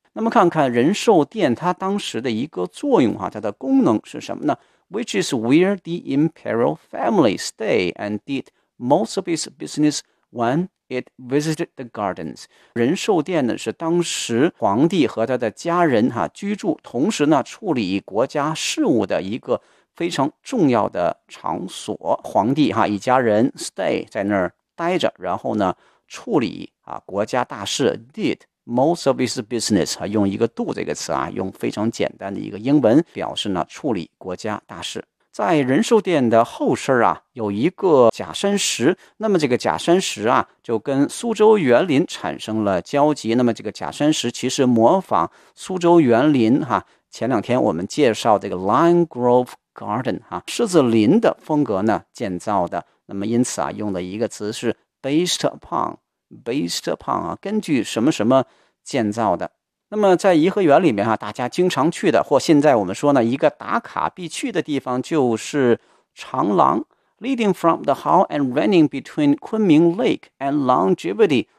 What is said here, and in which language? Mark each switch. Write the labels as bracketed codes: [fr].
[zh] 那么看看仁寿殿它当时的一个作用，它的功能是什么呢？ [en] Which is where the imperial family stay and did most of its business when it visited the gardens。 [zh] 仁寿殿呢是当时皇帝和他的家人居住，同时呢处理国家事务的一个非常重要的场所。皇帝哈一家人 stay 在那儿待着，然后呢处理啊国家大事。 [en] did most of his business [zh] 啊，用一个 do 这个词啊，用非常简单的一个英文表示呢处理国家大事。在仁寿殿的后身啊有一个假山石，那么这个假山石啊就跟苏州园林产生了交集。那么这个假山石其实模仿苏州园林哈，前两天我们介绍这个 Lime Grove Garden 啊，狮子林的风格呢建造的。那么因此啊用的一个词是 [en] based upon [zh] 啊，根据什么什么建造的。那么在颐和园里面啊，大家经常去的或现在我们说呢一个打卡必去的地方就是长廊。 [en] Leading from the hall and running between 昆明 Lake and Longevity。